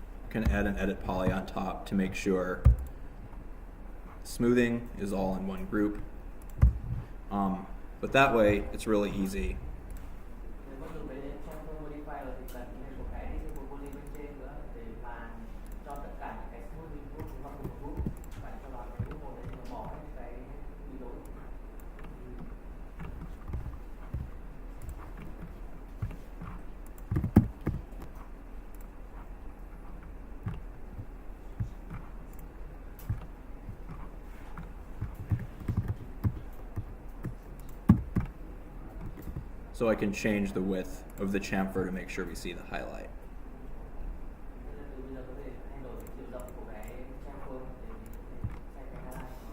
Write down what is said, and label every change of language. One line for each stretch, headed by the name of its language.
English: Can add an edit poly on top to make sure smoothing is all in one group. But that way it's really easy.
Vietnamese: Nếu mà dùng cái chamfer modifier thì cần thêm một cái poly bên trên nữa để mà cho tất cả những cái smoothing group vào cùng một group. Bạn cho vào cái group một để nó bỏ hết cái bị lỗi.
English: So I can change the width of the chamfer to make sure we see the highlight.
Vietnamese: Từ bây giờ có thể thay đổi chiều rộng của cái chamfer để xem cái highlight.